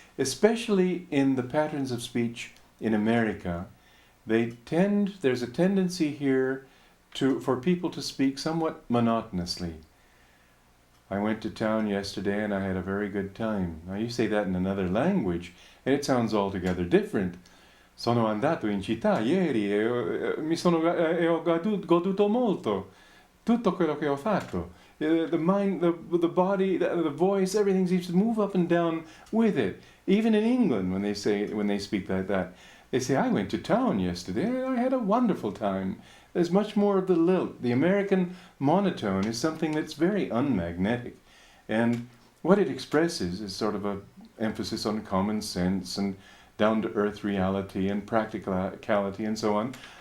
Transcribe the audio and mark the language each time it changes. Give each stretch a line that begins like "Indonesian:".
English: Especially in the patterns of speech in America, there's a tendency here for people to speak somewhat monotonously. I went to town yesterday and I had a very good time. Now you say that in another language and it sounds altogether different.
Italian: Sono andato in città ieri e ho goduto molto. Tutto quello che ho fatto.
English: The mind, the body, the voice, everything seems to move up and down with it. Even in England, when they speak like that, they say, "I went to town yesterday. I had a wonderful time." There's much more of the lilt. The American monotone is something that's very unmagnetic, and what it expresses is sort of an emphasis on common sense and down-to-earth reality and practicality and so on.